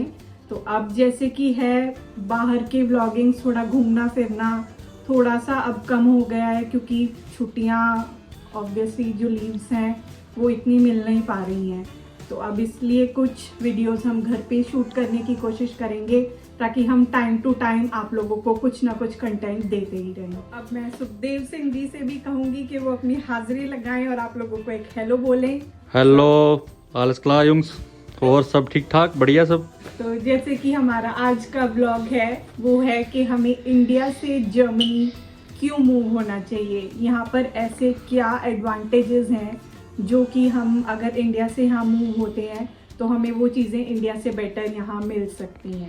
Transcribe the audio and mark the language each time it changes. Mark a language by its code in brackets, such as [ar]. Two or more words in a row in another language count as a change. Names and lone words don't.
[hi] तो अब जैसे कि है बाहर के व्लॉगिंग, थोड़ा घूमना फिरना थोड़ा सा अब कम हो गया है, क्योंकि छुट्टियां ऑब्वियसली जो लीव्स हैं वो इतनी मिल नहीं पा रही हैं। तो अब इसलिए कुछ वीडियोस हम घर पे शूट करने की कोशिश करेंगे ताकि हम [en] time to time [hi] आप लोगों को कुछ ना कुछ कंटेंट देते ही रहें। अब मैं सुखदेव सिंह जी से भी कहूंगी कि वो अपनी हाजिरी लगाएं और आप लोगों को एक हेलो बोलें। हेलो, [de] alles klar, Jungs. [hi] और सब ठीक ठाक, बढ़िया सब। तो जैसे कि हमारा आज का ब्लॉग है वो है कि हमें इंडिया से जर्मनी क्यों मूव होना चाहिए, यहाँ पर ऐसे क्या एडवांटेजेस हैं जो कि हम अगर इंडिया से यहाँ मूव होते हैं तो हमें वो चीज़ें इंडिया से बेटर यहाँ मिल सकती हैं।